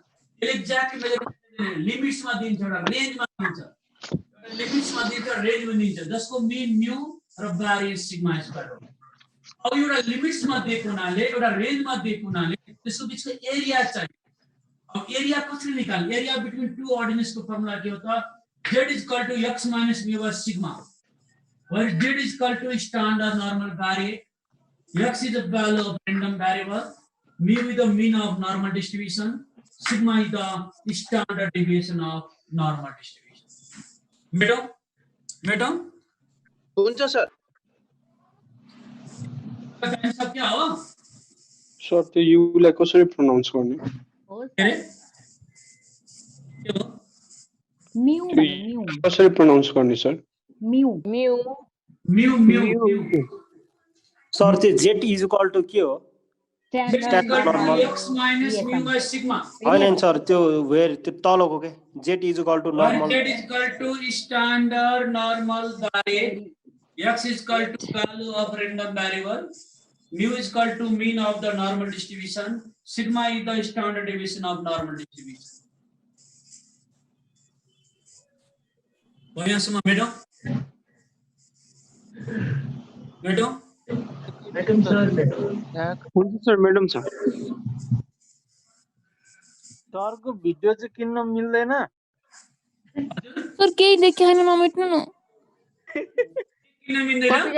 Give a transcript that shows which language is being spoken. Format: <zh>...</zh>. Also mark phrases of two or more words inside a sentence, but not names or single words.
<ne>यसले</ne> <en>exact measurement</en> <ne>लिमिट्समा दिन्छ एउटा रेन्जमा दिन्छ। एउटा लिमिट्समा दिन्छ रेन्जमा दिन्छ जसको मिन म्यू र भेरिएन्स</ne> <en>sigma square</en> <ne>हो। अब एउटा लिमिट्समा दिएको हुनाले एउटा रेन्जमा दिएको हुनाले त्यसको बिचको एरिया चाहियो। अब एरिया कसरी निकाल्ने?</ne> <en>area between two ordinates</en> <ne>को फर्मुला</ne> <hi>के होता है?</hi> <en>z is equal to x minus mu by sigma, where z is equal to standard normal variate. X is the value of random variable mu is the mean of normal distribution, sigma is the standard deviation of normal distribution.</en> <ne>मैडम हुन्छ सर। आन्सर क्या हो? सर त्यो युलाई कसरी प्रोनाउन्स गर्ने? म्यू कसरी प्रोनाउन्स गर्ने सर? म्यू सर त्यो</ne> <en>z is equal to</en> <ne>के हो?</ne> <en>standard normal x minus mu by sigma.</en> <ne>हैन सर त्यो वेयर त्यो तलको के</ne> <en>z is equal to normal z is equal to standard normal by x is equal to value of random variable, mu is equal to mean of the normal distribution, sigma is the standard deviation of normal distribution.</en> <ne>भैया सुमा मैडम हुन्छ सर मैडम छ। सरको भिडियो चाहिँ किन्न मिल्दैन सर केही देखाएन नमेट्नु न किन मिल्दैन?</ne>